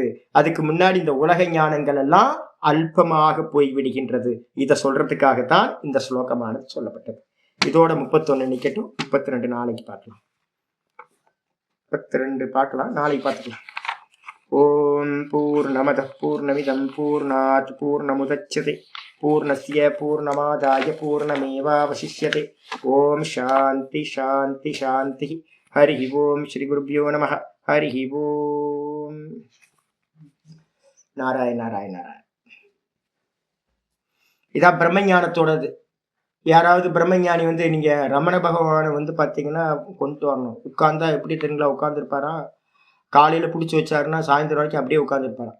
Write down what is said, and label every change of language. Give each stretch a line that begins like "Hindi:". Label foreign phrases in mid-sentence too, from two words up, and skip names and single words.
Tamil: அதுக்கு முன்னாடி இந்த உலக ஞானங்கள் எல்லாம் அல்பமாக போய் விடுகின்றது. இதை சொல்றதுக்காகத்தான் இந்த ஸ்லோகமானது சொல்லப்பட்டது. இதோட 31 நிக்கட்டும், 32 நாளைக்கு பார்க்கலாம். 32 பார்க்கலாம், நாளைக்கு பார்த்துக்கலாம்.
Sanskrit: ॐ पूर्णमदः पूर्णमिदं पूर्णात् पूर्णमुदच्यते पूर्णस्य पूर्णमादाय पूर्णमेवावशिष्यते. ॐ शान्ति शान्ति शान्ति। हरि ॐ श्री गुरुभ्यो नमः. हरि ॐ। नारायण नारायण नारायण.
Tamil: இதான் பிரம்மஞானத்தோடது. யாராவது பிரம்மஞானி வந்து நீங்க ரமண பகவானை வந்து பாத்தீங்கன்னா கொண்டு வரணும். உட்கார்ந்தா எப்படி தெரியுங்களா உட்கார்ந்துருப்பாரா, காலையில பிடிச்சி வச்சாருன்னா சாயந்தரம் வரைக்கும் அப்படியே உட்காந்துருப்பாராம்.